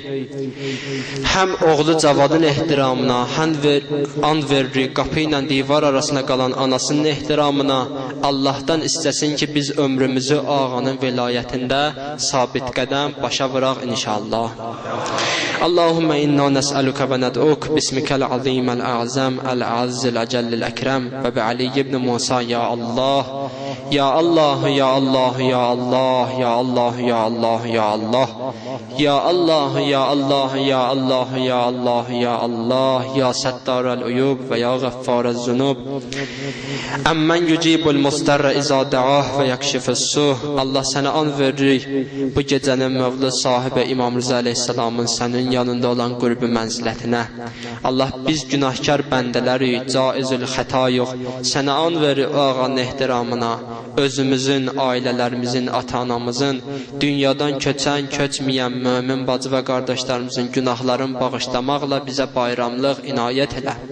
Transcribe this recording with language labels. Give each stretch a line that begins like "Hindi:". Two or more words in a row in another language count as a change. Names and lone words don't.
Azerbaijani: Həm oğlu Cavadın ehtiramına, an veririk qapı ilə divar arasında qalan anasının ehtiramına. Allah'tan istəsin ki, biz ömrümüzü ağanın vilayətində sabit qədəm başa vıraq inşallah.
Arabic: اللهم إنا نسألك وندعوك باسمك العظيم الأعظم الأعز الأجل الأكرم وب علي بن موسى يا الله. يا الله، يا الله، يا الله، يا الله، يا الله، يا الله. يا الله، يا الله، يا الله، يا الله، يا الله, يا ستار العيوب ويا غفار الذنوب. أمن يجيب المضطر إذا دعاه ويكشف السوء.
Azerbaijani: Allah sənə an veririk. Bu gecənin mövlud sahibi İmam Rıza Aleyhisselamın sənin yanında olan qurbu mənzilətinə. Allah biz günahkar bəndələrik, caizül xəta yox. Sənə an verir ağanın ehtiramına. Özümüzün, ailələrimizin, ata-anamızın, dünyadan köçən, köçməyən mömin bacı və qardaşlarımızın günahlarını bağışlamaqla bizə bayramlıq inayət elə.